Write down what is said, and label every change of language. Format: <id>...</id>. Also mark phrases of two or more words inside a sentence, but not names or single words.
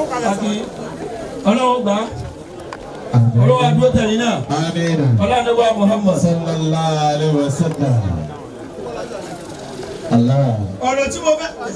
<yo>Àti Ọlọ́run gbà. Ọlọ́run á dúró tẹ̀yìn náà. Àmín. Ọlọ́run á dúró Muhammad.</yo> <ar>Sallallahu alaihi wasallam. Allah.</ar> <yo>Ọ̀rọ̀ tí mo fẹ́.</yo>